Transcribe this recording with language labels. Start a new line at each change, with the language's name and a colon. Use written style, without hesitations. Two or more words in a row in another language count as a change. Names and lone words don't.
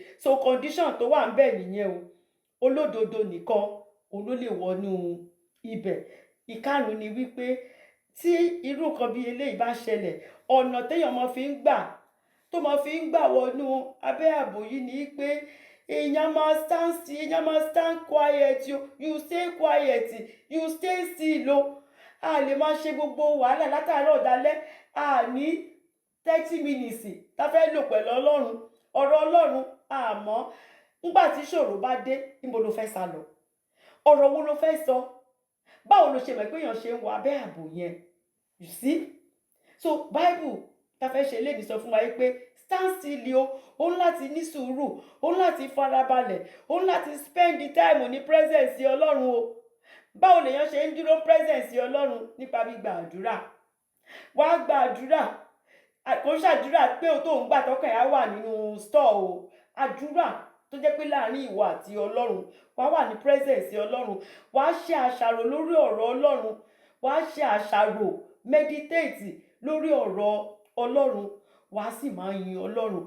Yoruba: So condition tó wà ń bẹ̀ nìyẹn o. Olódodo nìkan òun ló lè wọnú ibẹ̀. Ìkarùn ni wípé tí irú nǹkan bí eléyìí bá ṣẹlẹ̀, ọ̀nà téèyàn máa fi ń gbà wọnú abẹ́ ààbò yìí ni pé èèyàn máa
English: stand still,
Yoruba: èèyàn máa
English: stand quiet, you stay quiet, you stay still o.
Yoruba: A lè máa ṣe gbogbo wàhálà látàárọ̀ dalẹ́, a ní 30 minutes tá fẹ́ lò pẹ̀lú Ọlọ́run. Ọ̀rọ̀ Ọlọ́run àmọ́ nígbà tí ìṣòro bá dé, níbo ló fẹ́ sá lọ? Ọ̀rọ̀ wo ló fẹ́ sọ? Báwo ló ṣe mọ̀ pé èèyàn ṣe ń wọ abẹ́ ààbò yẹn?
English: You see?
Yoruba: So Bible tá fẹ́ ṣe lédi sọ fún wa pé
English: stand still
Yoruba: o, ó ń láti ní sùúrù, ó ń láti farabalẹ̀, ó ń láti
English: spend the time
Yoruba: ní presence Ọlọ́run o. Báwo lèèyàn ṣe ń dúró presence Ọlọ́run? Nípa gbígba àdúrà. Wá gba àdúrà, kò ṣàdúrà pé o tó ń gbà tọkàn á wà nínú store o. Àdúrà tó jẹ́ pé láàrin ìwọ àti Ọlọ́run, wá wà ní presence Ọlọ́run, wá ṣe àṣàrò lórí ọ̀rọ̀ Ọlọ́run, wá ṣe àṣàrò meditate lórí ọ̀rọ̀ Ọlọ́run, wá sì máa yin Ọlọ́run.